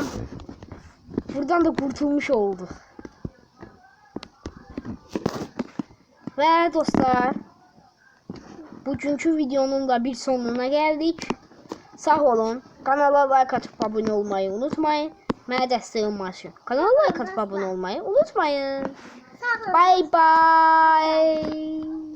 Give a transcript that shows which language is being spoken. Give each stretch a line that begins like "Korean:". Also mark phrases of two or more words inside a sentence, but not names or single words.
Turkish: Buradan da kurtulmuş olduk. Ve dostlar, bugünkü videonun da bir sonuna geldik. Sağ olun. Kanala like atıp abone olmayı unutmayın.
Azerbaijani: Mənə dəstək olmaq üçün
Turkish: kanala like atıp abone olmayı unutmayın.
English: Bye bye.